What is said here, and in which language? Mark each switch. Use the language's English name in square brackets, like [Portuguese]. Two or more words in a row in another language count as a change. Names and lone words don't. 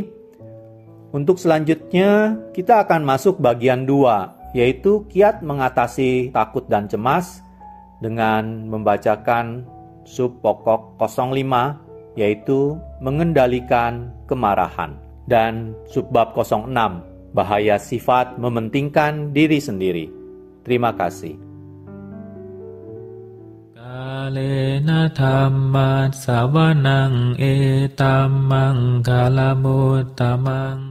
[Indonesian] Untuk selanjutnya, kita akan masuk bagian 2, yaitu kiat mengatasi takut dan cemas dengan membacakan sub pokok 05, yaitu mengendalikan kemarahan. Dan subbab 06, bahaya sifat mementingkan diri sendiri. Terima kasih. [Pali] เลนะธัมมัสสวนังเอตัมมังคลมุตตมัง